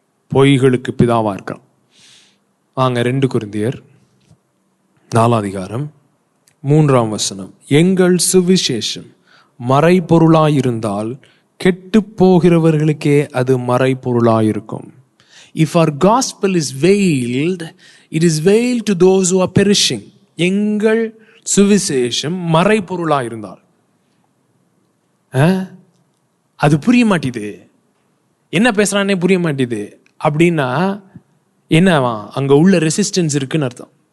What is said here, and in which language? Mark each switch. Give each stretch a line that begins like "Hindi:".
Tamil: பொய்களுக்கு பிதாவா இருக்கிறான். வாங்க 2 கொரிந்தியர் 4:3 எங்கள் சுவிசேஷம் மறைபொருளாயிருந்தால் கெட்டு போகிறவர்களுக்கே அது மறைபொருளாயிருக்கும்.
English: If our gospel is veiled, it is veiled to those who are perishing.
Tamil: எங்கள் சுவிசேஷம் மறைபொருளாயிருந்தால், அது புரிய மாட்டேது, என்ன பேசுறானே புரிய மாட்டேது அப்படின்னா என்னவா? அங்க உள்ள ரெசிஸ்டன்ஸ் இருக்குன்னு அர்த்தம்.